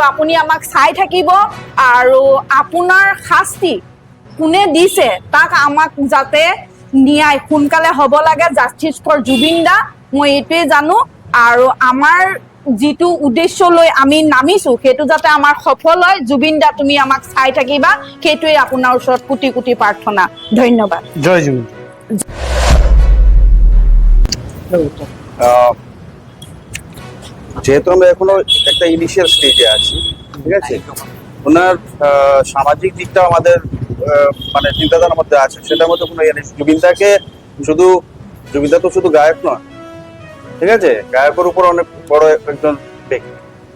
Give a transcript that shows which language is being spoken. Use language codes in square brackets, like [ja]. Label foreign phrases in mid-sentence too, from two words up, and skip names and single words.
[as] আপুনি আমাক চাই থাকিব আৰু আপোনাৰ শাস্তি কোনে দিছে তাক আমাক যাতে ন্যায় সোনকালে হ'ব লাগে, [en] Justice for [as] জুবিন দা, মই এইটোৱে জানো। আৰু আমাৰ যিটো উদ্দেশ্য লৈ আমি নামিছো, সেইটো যাতে আমাৰ সফল হয়। জুবিন দা, তুমি আমাক চাই থাকিবা, সেইটোৱে আপোনাৰ ওচৰত কোটি কোটি প্ৰাৰ্থনা। ধন্যবাদ। জয় জুবিন। [bn] যেহেতু আমরা এখনো একটা [en] initial stage [bn] আছি, ঠিক আছে, ওনার সামাজিক দিকটা আমাদের মানে চিন্তাধারার মধ্যে আছে, সেটার মধ্যে কোনো ইয়ে নেই। জুবিনদা তো শুধু গায়ক নয়, ঠিক আছে, গায়কের উপর অনেক বড় একজন ব্যক্তি।